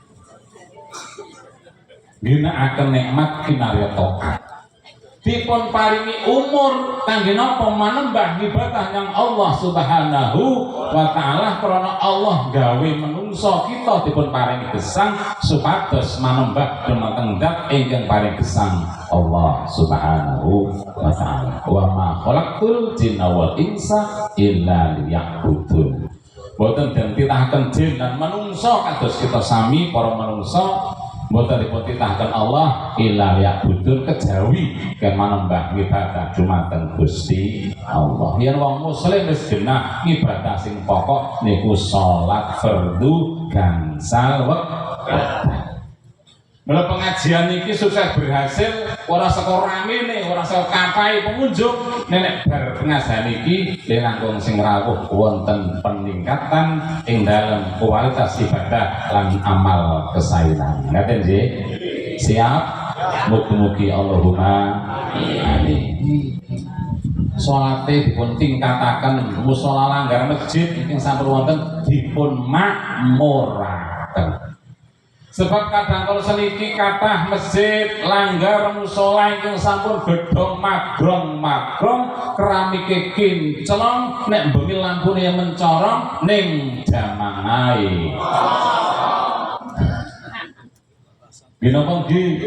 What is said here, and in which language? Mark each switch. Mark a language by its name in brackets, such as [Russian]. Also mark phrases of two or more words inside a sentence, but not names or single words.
[Javanese] Ginakaken nikmat kinarya taat. Dipun paringi umur kangge napa manembah ibadah yang Allah [Arabic] سبحانه وتعالى [Javanese] krana Allah gawe menungso kita dipun paringi gesang supados manembah dumateng zat ingkang paring gesang Allah [Arabic] سبحانه وتعالى. وما خلقت الجن والإنس إلا ليعبدون. [Javanese] Boten den titahaken jin lan manungsa kados kita sami para manungsa mboten dipun titahkan Allah [Arabic] إلا يعبدون [Javanese] kejawi kan manembah ibadah dumateng Gusti Allah. Yen wong muslim wis genah ibadah sing pokok niku salat fardu gansal wektu. Mula pengajian niki sukses berhasil ora saka ramene, ora saka kapai pengunjung, nek bar pengajian niki langkung sing rawuh wonten peningkatan ing dalam kualitas ibadah lan amal kesaenan. Ngaten nggih? Siap? [Arabic] Mugi-mugi اللهم آمين. [Javanese] Salate dipun tingkataken musala langgar masjid ingkang sampun wonten dipun makmuraken. Sebab kadang kalau seniki kathah masjid langgar musala ingkang sampun gedhong magrong keramike kincelong nek bengi lampune mencorong ning jamangae. Ginapa nggih?